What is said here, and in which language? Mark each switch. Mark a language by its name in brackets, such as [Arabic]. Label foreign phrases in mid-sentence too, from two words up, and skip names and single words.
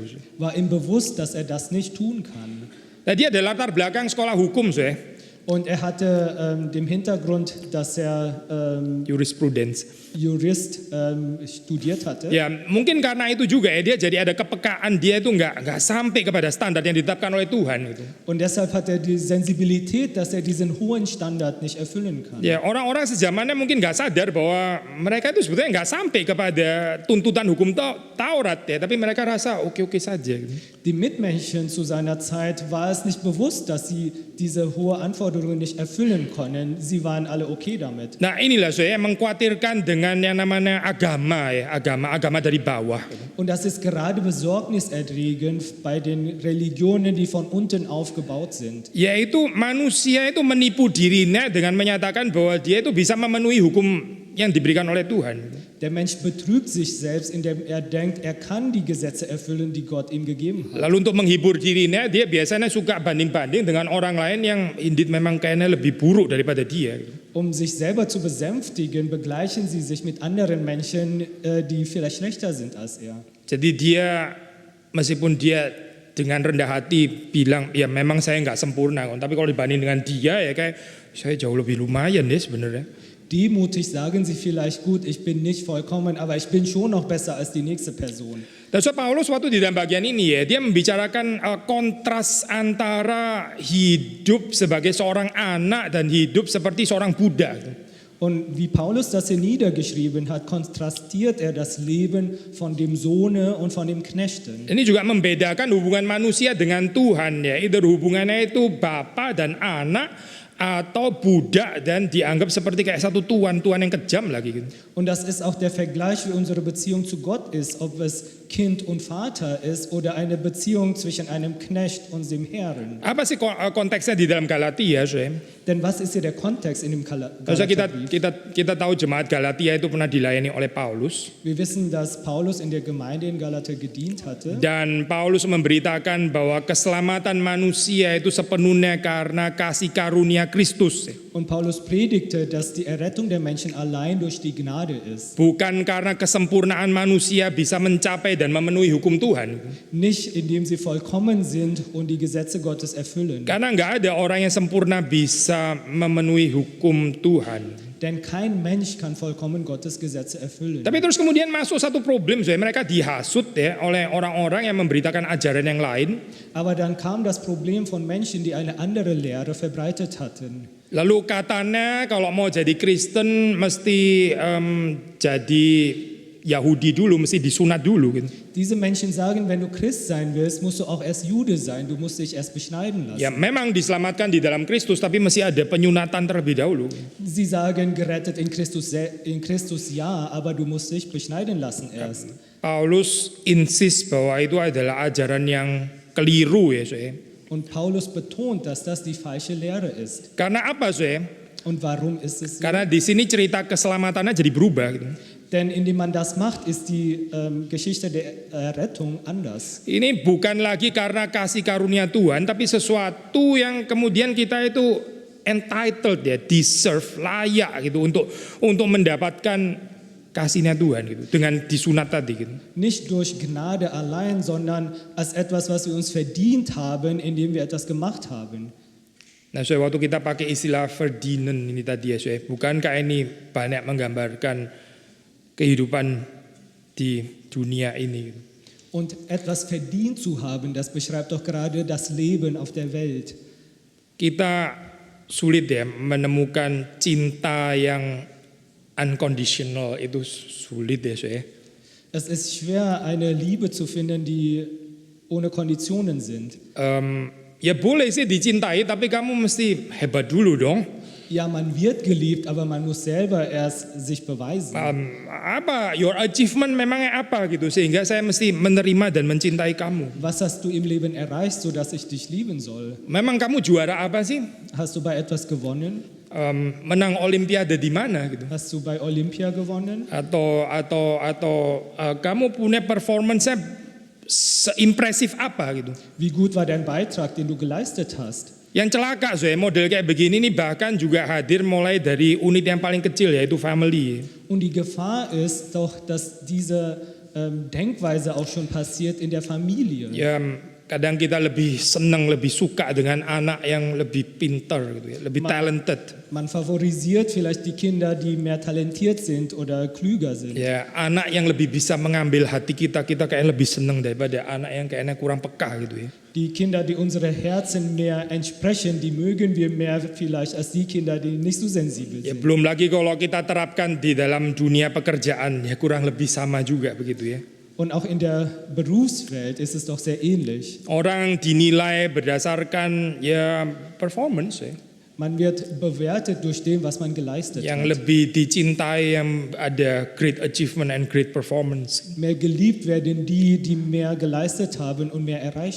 [German] war ihm bewusst, dass er das nicht tun kann. [Indonesian] Nah, dia ada latar belakang sekolah hukum, [German] Und er hatte den Hintergrund, dass er jurisprudence. Jurist studiert hatte. [Indonesian] Ya mungkin karena itu juga ya dia jadi ada kepekaan, dia itu nggak sampai kepada standar yang ditetapkan oleh Tuhan gitu. [German] Und deshalb hat er die Sensibilität, dass er diesen hohen Standard nicht erfüllen kann. [Indonesian] Ya orang-orang sezamannya mungkin nggak sadar bahwa mereka itu sebetulnya nggak sampai kepada tuntutan hukum Taurat ya, tapi mereka rasa oke-oke saja. Gitu. [German] Die Mitmenschen zu seiner Zeit war es nicht bewusst, dass sie diese hohe Anforderungen nicht erfüllen können. Sie waren alle okay damit. [Indonesian] Nah inilah saya mengkhawatirkan dengan yang namanya agama ya, agama dari bawah. [German] Und das ist gerade besorgniserregend bei den Religionen, die von unten aufgebaut sind. [Indonesian] Yaitu manusia itu menipu dirinya dengan menyatakan bahwa dia itu bisa memenuhi hukum yang diberikan oleh Tuhan. [German] Der Mensch betrügt sich selbst, indem er denkt, er kann die Gesetze erfüllen, die Gott ihm gegeben hat. [Indonesian] Lalu untuk menghibur dirinya, dia biasanya suka banding-banding dengan orang lain yang indeed memang kayaknya lebih buruk daripada dia. [German] Um sich selber zu besänftigen, begleichen sie sich mit anderen Menschen, die vielleicht schlechter sind als er. [Indonesian] Jadi dia, meskipun dia dengan rendah hati bilang, ya memang saya nggak sempurna, tapi kalau dibanding dengan dia ya kayak saya jauh lebih lumayan deh sebenarnya. [German] Demutig sagen sie vielleicht, gut, ich bin nicht vollkommen, aber ich bin schon noch besser als die nächste Person. [Indonesian] Dan so Paulus waktu di dalam bagian ini ya, dia membicarakan kontras antara hidup sebagai seorang anak dan hidup seperti seorang budak. [German] Und wie Paulus das hier niedergeschrieben hat, kontrastiert er das Leben von dem Sohne und von dem Knechten. [Indonesian] Ini juga membedakan hubungan manusia dengan Tuhan ya. Either hubungannya itu bapa dan anak atau budak dan dianggap seperti kayak satu tuan yang kejam lagi gitu. [German] Und das ist auch der Vergleich, wie unsere Beziehung zu Gott ist, ob es Kind und Vater ist oder eine Beziehung zwischen einem Knecht und dem Herrn. [Indonesian] Apa sih konteksnya di dalam Galatia, Shay? [German] Denn was ist hier der Kontext in dem Also Galaterbrief? [Indonesian] kita tahu jemaat Galatia itu pernah dilayani oleh Paulus [German] Wir wissen, dass Paulus in der Gemeinde in Galater gedient hatte. [Indonesian] dan Paulus memberitakan bahwa keselamatan manusia itu sepenuhnya karena kasih karunia Kristus. [German] Und Paulus predigte, dass die Errettung der Menschen allein durch die Gnade ist. [Indonesian] Bukan karena kesempurnaan manusia bisa mencapai dan memenuhi hukum Tuhan. [German] Nicht indem sie vollkommen sind und die Gesetze Gottes erfüllen. [Indonesian] Karena nggak ada orang yang sempurna bisa memenuhi hukum Tuhan. [German] Denn kein Mensch kann vollkommen Gottes Gesetze erfüllen. [Indonesian] Tapi terus kemudian masuk satu problem, mereka dihasut ya oleh orang-orang yang memberitakan ajaran yang lain. [German] Aber dann kam das Problem von Menschen, die eine andere Lehre verbreitet hatten. [Indonesian] Lalu katanya kalau mau jadi Kristen mesti jadi Yahudi dulu, mesti disunat dulu gitu. [German] Diese Menschen sagen, wenn du Christ sein willst, musst du auch erst Jude sein, du musst dich erst beschneiden lassen. [Indonesian] Ya memang diselamatkan di dalam Kristus, tapi mesti ada penyunatan terlebih dahulu. [German] Sie sagen, gerettet in Christus ja, aber du musst dich beschneiden lassen erst. [Indonesian] Paulus insist bahwa itu adalah ajaran yang keliru ya, Shay. [German] Und Paulus betont, dass das die falsche Lehre ist. [Indonesian] Karena apa, Shay? [German] Und warum ist es so? [Indonesian] Karena di sini cerita keselamatannya jadi berubah gitu. [German] Denn indem man das macht, ist die Geschichte der Errettung anders. [Indonesian] Ini bukan lagi karena kasih karunia Tuhan, tapi sesuatu yang kemudian kita itu entitled ya, deserve, layak gitu untuk mendapatkan kasihnya Tuhan gitu dengan disunat tadi gitu. [German] Nicht durch Gnade allein, sondern als etwas, was wir uns verdient haben, indem wir etwas gemacht haben. [Indonesian] Nah, waktu kita pakai istilah verdienen ini tadi ya, bukankah ini banyak menggambarkan kehidupan di dunia ini? [German] Und etwas verdient zu haben, das beschreibt doch gerade das Leben auf der Welt. [Indonesian] Kita sulit ya menemukan cinta yang unconditional, itu sulit ya, [German] Es ist schwer, eine Liebe zu finden, die ohne Konditionen sind. [Indonesian] Ya boleh sih dicintai, tapi kamu mesti hebat dulu dong. [German] Ja, man wird geliebt, aber man muss selber erst sich beweisen. [Indonesian] Apa [English] your achievement [Indonesian] memangnya apa gitu sehingga saya mesti menerima dan mencintai kamu? [German] Was hast du im Leben erreicht, sodass ich dich lieben soll? [Indonesian] Memang kamu juara apa sih? [German] Hast du bei etwas gewonnen? [Indonesian] Menang Olimpiade di mana gitu? [German] Hast du bei Olympia gewonnen? [Indonesian] Atau kamu punya performance seimpresif apa gitu? [German] Wie gut war dein Beitrag, den du geleistet hast? [Indonesian] Yang celaka model kayak begini nih bahkan juga hadir mulai dari unit yang paling kecil yaitu family. [German] Und die Gefahr ist doch, dass diese Denkweise auch schon passiert in der Familie. [Indonesian] Ya kadang kita lebih senang, lebih suka dengan anak yang lebih pintar gitu ya, lebih talented. [German] Man favorisiert vielleicht die Kinder, die mehr talentiert sind oder klüger sind. [Indonesian] Ya, anak yang lebih bisa mengambil hati kita kayak lebih senang daripada anak yang kayaknya kurang peka gitu ya. [German] Die Kinder, die unsere Herzen mehr entsprechen, die mögen wir mehr vielleicht als die Kinder, die nicht so sensibel [Indonesian] Ya [German] sind. [Indonesian] belum lagi kalau kita terapkan di dalam dunia pekerjaan ya kurang lebih sama juga begitu ya. [German] Und auch in der Berufswelt ist es doch sehr ähnlich. [Indonesian] Orang dinilai berdasarkan ya performance ya. [German] Man wird bewertet durch dem, was man geleistet [Indonesian] Yang [German] hat. [Indonesian] lebih dicintai yang ada [English] great achievement and great performance. [German] Mehr geliebt werden die, die mehr geleistet haben und mehr erreicht